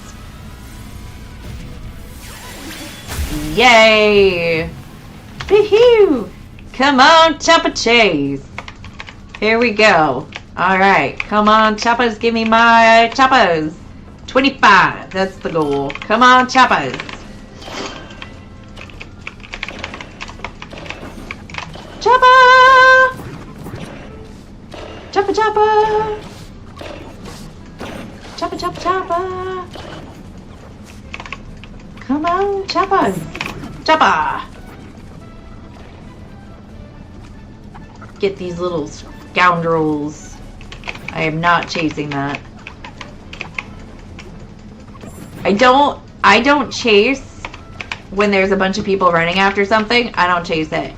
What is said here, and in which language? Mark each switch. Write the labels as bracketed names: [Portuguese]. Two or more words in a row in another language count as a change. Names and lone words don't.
[English] Yay! Woohoo! Come on, Choppa Chase. Here we go. Alright, come on, Choppas. Give me my Choppas. 25. That's the goal. Come on, Choppas. Choppa! Choppa, choppa! Choppa, choppa, choppa! Come on, choppas! Choppa! Get these little scoundrels. I am not chasing that. I don't chase when there's a bunch of people running after something, I don't chase it.